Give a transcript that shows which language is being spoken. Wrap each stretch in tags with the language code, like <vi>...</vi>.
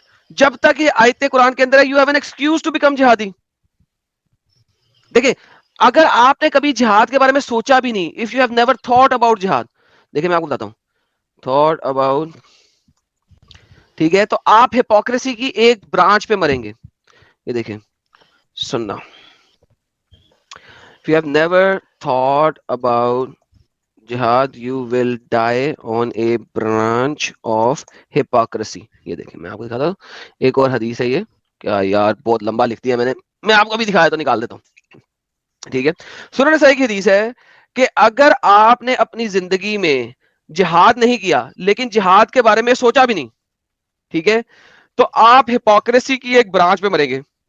<hi>जब तक ये आयतें कुरान के अंदर है,</hi> <en>You have an excuse to become जिहादी।</en> <hi>देखिए, अगर आपने कभी जिहाद के बारे में सोचा भी नहीं,</hi> <en>if you have never thought about जिहाद,</en> <hi>देखिए मैं आपको बताता हूं,</hi> <en>thought about,</en> <hi>ठीक है, तो आप हिपोक्रेसी की एक ब्रांच पे मरेंगे। ये देखिए, सुनना,</hi> <en>if you have never thought about jihad you will die on a branch of hypocrisy।</en> <hi>ये देखिए मैं आपको दिखाता हूँ, एक और हदीस है ये, क्या यार बहुत लंबा लिख दिया मैंने, मैं आपको भी दिखाया तो निकाल देता हूँ। ठीक है, सुनन नसाई की हदीस है कि अगर आपने अपनी जिंदगी में जिहाद नहीं किया, लेकिन जिहाद के बारे में सोचा भी नहीं, ठीक है, तो आप हिपोक्रेसी की एक ब्रांच पे मरेंगे।</hi>